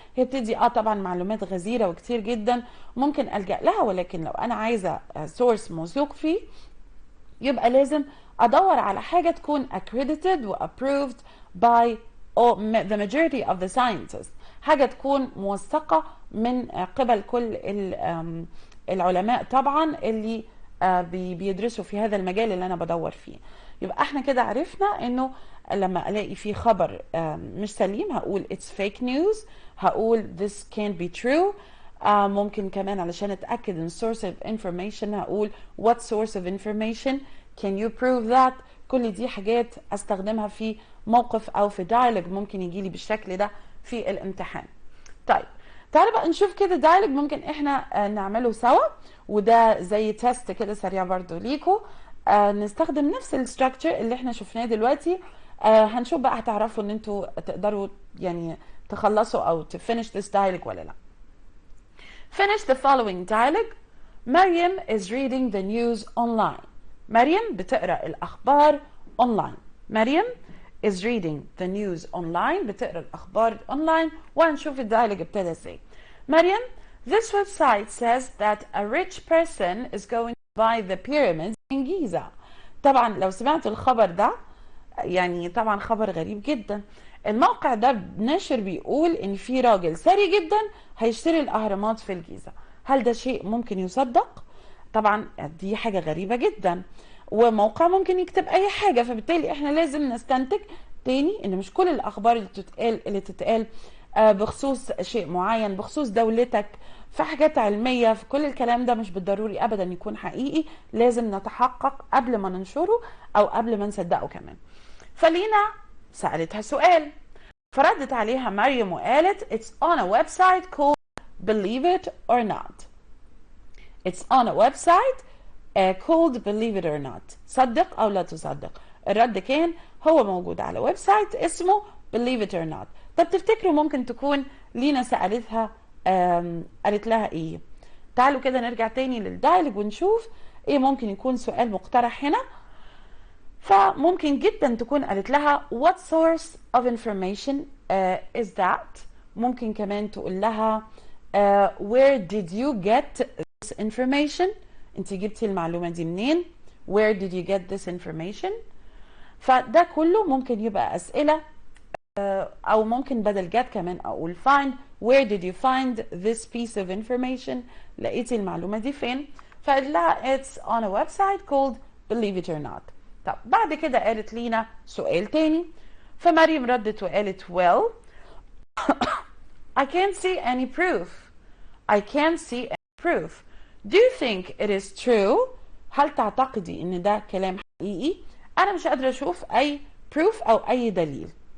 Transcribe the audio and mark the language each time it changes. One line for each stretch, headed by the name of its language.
Arabic: هي بتدي طبعا معلومات غزيرة وكتير جدا ممكن ألجأ لها، ولكن لو انا عايزة سورس موثوق فيه يبقى لازم ادور على حاجة تكون accredited و
English: approved by the majority of the scientists،
Arabic: حاجة تكون موثقة من قبل كل العلماء طبعا اللي بيدرسوا في هذا المجال اللي انا بدور فيه. يبقى احنا كده عرفنا انه لما الاقي فيه خبر مش سليم هقول
English: it's fake news،
Arabic: هقول
English: this can't be true.
Arabic: ممكن كمان علشان اتاكد ان
English: source of information هقول what source of information can you prove that.
Arabic: كل دي حاجات استخدمها في موقف او في دايلوج ممكن يجي لي بالشكل ده في الامتحان. طيب تعالوا بقى نشوف كده دايلوج ممكن احنا نعمله سوا، وده زي تيست كده سريع برضو ليكو. نستخدم نفس الستراكشر اللي احنا شفناه دلوقتي. هنشوف بقى هتعرفوا ان انتوا تقدروا يعني تخلصوا او تفinish
English: this dialogue
Arabic: ولا لا.
English: Finish the following dialogue. مريم is reading the news online.
Arabic: مريم بتقرأ الأخبار online.
English: مريم is reading the news online،
Arabic: بتقرأ الأخبار
English: online.
Arabic: وهنشوف الدايلوج ابتدى ازاي.
English: مريم this website says that a rich person is going to buy the pyramids in Giza.
Arabic: طبعا لو سمعت الخبر ده يعني طبعا خبر غريب جدا. الموقع ده ناشر بيقول ان في راجل ثري جدا هيشتري الاهرامات في الجيزة. هل ده شيء ممكن يصدق؟ طبعا دي حاجة غريبة جدا، وموقع ممكن يكتب اي حاجة، فبالتالي احنا لازم نستنتج تاني ان مش كل الاخبار اللي تتقال بخصوص شيء معين، بخصوص دولتك، في حاجات علمية، في كل الكلام ده مش بالضروري ابدا يكون حقيقي. لازم نتحقق قبل ما ننشره او قبل ما نصدقه كمان. فلينا سألتها سؤال، فردت عليها مريم وقالت
English: it's on a website called believe it or not. It's on a website called believe it or not.
Arabic: صدق أو لا تصدق. الرد كان هو موجود على ويب سايت اسمه
English: believe it or not.
Arabic: طب تفتكروا ممكن تكون لينا سألتها قالت لها ايه؟ تعالوا كده نرجع تاني للدايلوج ونشوف ايه ممكن يكون سؤال مقترح هنا. فممكن جدا تكون قالت لها
English: what source of information is that.
Arabic: ممكن كمان تقول لها
English: where did you get this information.
Arabic: انت جبتي المعلومة دي منين؟
English: where did you get this information.
Arabic: فده كله ممكن يبقى أسئلة أو ممكن بدل get كمان أقول find.
English: where did you find this piece of information.
Arabic: لقيتي المعلومة دي فين؟ فقال لها
English: it's on a website called believe it or not.
Arabic: طب بعد كده قالت لينا سؤال تاني، فمريم ردت وقالت
English: well I can't see any proof. I can't see any proof. Do you think it is true?
Arabic: هل تعتقدي ان ده كلام حقيقي؟ انا مش قادرة اشوف اي proof او اي دليل.